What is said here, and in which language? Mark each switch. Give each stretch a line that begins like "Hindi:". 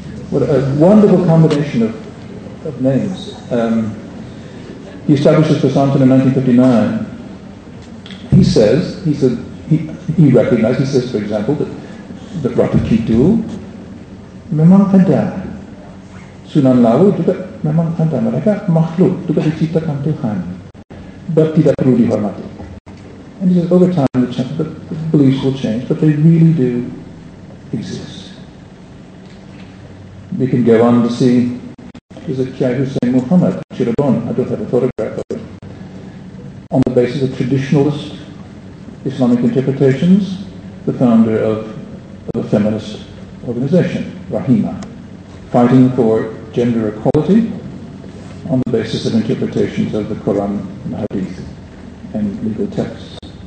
English: What a wonderful combination of names. He established this pasantra in 1959. He says, he recognized, he says, for example, that Ratu Kidul
Indonesian: memang ada. Sunan Lawu juga memang ada. Mereka makhluk, juga diciptakan Tuhan. But tidak perlu dihormati.
English: And he says, over time, the beliefs will change, but they really do exist. We can go on to see, there's a Kyai Hussein Muhammad, Cirebon, I don't have a photograph of it, on the basis of traditionalist Islamic interpretations, the founder of a feminist organization, Rahima, fighting for gender equality on the basis of interpretations of the Quran and Hadith and legal texts.